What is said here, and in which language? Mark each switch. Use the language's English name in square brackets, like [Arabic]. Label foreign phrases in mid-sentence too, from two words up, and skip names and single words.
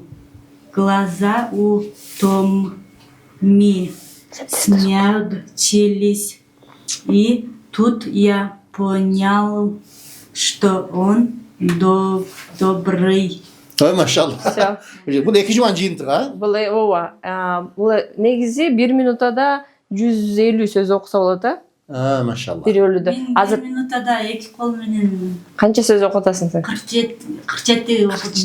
[Russian] Глаза смягчились, и тут я понял, что он добрый. [Kyrgyz] Ой, машалла. Бул 2 жуман жыйынтык, а? Бул ооба. Бул негизи 1 минутада 150 сөз окуса болот, Машалла. Бир өлүдө. Азыр минутада 2 кол менен канча сөз окуп атасың сен? 47 окудум.